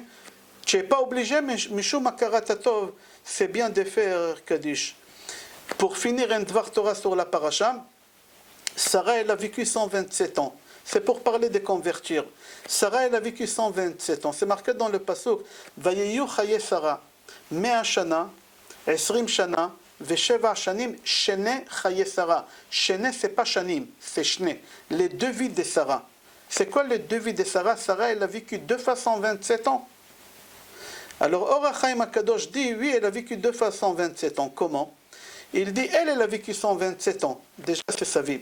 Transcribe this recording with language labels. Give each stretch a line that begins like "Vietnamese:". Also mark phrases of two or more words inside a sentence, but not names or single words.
French: Tu n'es pas obligé, mais
Hebrew: משום הכרת הטוב,
French: c'est bien de faire Kaddish. Pour finir, un
Hebrew: דבר תורה
French: sur la paracha. Sarah, elle a vécu 127 ans. C'est pour parler de convertir. Sarah, elle a vécu 127 ans. C'est marqué dans le pasuk.
Hebrew: ויהיו חיי שרה. 100 שנה, 20 שנה, ושבע שנים, שני חיי שרה.
French: Shene, c'est pas shanim, c'est shne. Les 2 vies de Sarah. C'est quoi les 2 vies de Sarah? Sarah, elle a vécu 2 fois 127 ans. Alors, Or HaChaim HaKadosh dit, oui, elle a vécu 2 fois 127 ans. Comment? Il dit, elle a vécu 127 ans. Déjà, c'est sa vie.